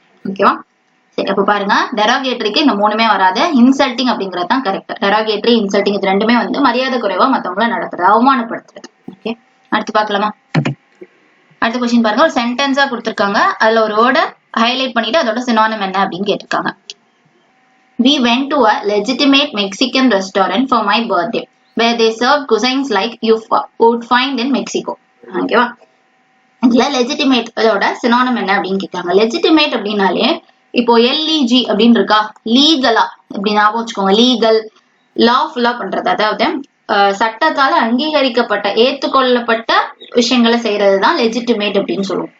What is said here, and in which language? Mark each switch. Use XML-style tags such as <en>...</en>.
<ta>ஓகேவா? சரி, அப்ப பாருங்க டெரோகேட்டரிக்கு இந்த 3மே வராது. இன்சல்ட்டிங் அப்படிங்கிறது தான் கரெக்ட். டெரோகேட்டரி, இன்சல்ட்டிங் இது 2மே வந்து மரியாதை குறைவா மத்தவங்கள நடத்துறது, அவமானப்படுத்துறது. ஓகே, அடுத்து பார்க்கலாமா? அடுத்த கொஸ்டின் பாருங்க. ஒரு சென்டென்ஸா கொடுத்திருக்காங்க, அதுல ஒரு வேர்டை ஹைலைட் பண்ணிட்டு அதோட சினோனிம் என்ன அப்படின்னு கேட்டிருக்காங்க.</ta> <en>We went to a legitimate Mexican restaurant for my birthday where they served cuisines like you would find in Mexico.</en> <ta>ஓகேவா? இதுல லெஜிட்டிமேட் அதோட சினோனிம் என்ன அப்படின்னு கேட்காங்க. லெஜிட்டிமேட் அப்படின்னாலே இப்போ LEG அப்படின்னு இருக்கா, லீகலா இப்படி ஞாபகம் வச்சுக்கோங்க. லீகல், லாஃபுல்லா பண்றது, அதாவது சட்டத்தால அங்கீகரிக்கப்பட்ட ஏற்றுக்கொள்ளப்பட்ட விஷயங்களை செய்யறதுதான் லெஜிட்டிமேட் அப்படின்னு சொல்லுவோம்.</ta>